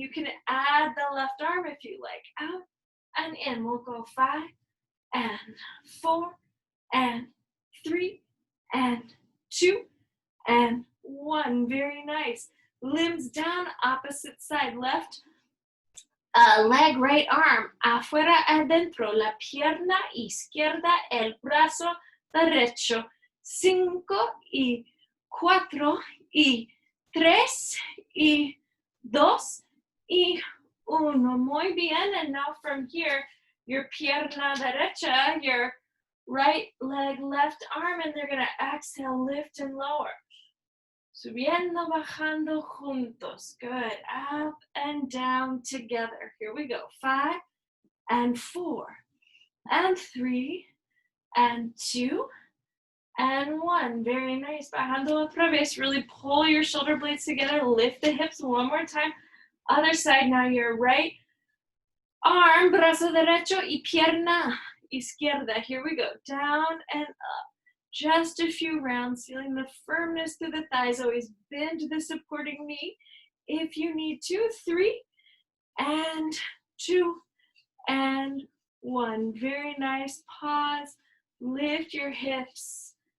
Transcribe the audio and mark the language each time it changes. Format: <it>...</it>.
<en>You can add the left arm if you like. Out and in. We'll go 5 and 4 and 3 and 2 and 1. Very nice. Limbs down, opposite side. Left leg, right arm,</en> <es>afuera, adentro. La pierna izquierda, el brazo derecho. 5 y 4 y 3 y 2 y 1. Muy bien.</es> <en>And now from here, your</en> <es>pierna derecha,</es> <en>your right leg, left arm, and they're going to exhale, lift and lower.</en> <es>Subiendo, bajando, juntos.</es> <en>Good. Up and down together. Here we go. 5 and 4 and 3 and 2 and 1. Very nice.</en> <es>Bajando otra vez.</es> <en>Really pull your shoulder blades together. Lift the hips one more time. Other side. Now your right arm,</en> <es>brazo derecho, y pierna izquierda.</es> <en>Here we go. Down and up. Just a few rounds, feeling the firmness through the thighs. Always bend the supporting knee if you need to. 3 and 2 and 1. Very nice. Pause. Lift your hips.</en>